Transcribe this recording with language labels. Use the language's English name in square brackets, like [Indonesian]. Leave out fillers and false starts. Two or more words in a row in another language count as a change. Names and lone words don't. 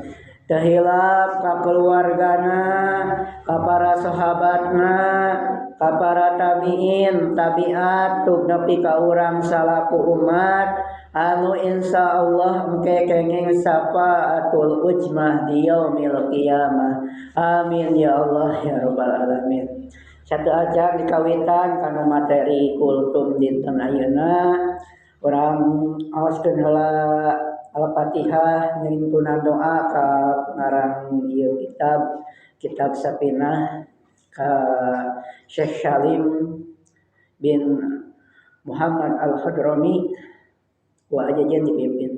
[Sundanese] Tahilap ka keluargana, ka para sahabatna, ka para tabi'in, tabi'at, tug nepi ka urang salaku umat anu insyaallah engke kenging [Arabic] شفاعة العظمى [Sundanese] di [Arabic] يوم القيامة. آمين يا الله يا رب العالمين. [Sundanese] Satu aja dikawitan kana materi kultum dinten ayeuna urang aoskeun heula Al-Fatihah ngintunan doa ka ngarang ieu kitab Sapinah ka Syekh Salim bin Muhammad Al-Hadrami wa ajajan dipimpin.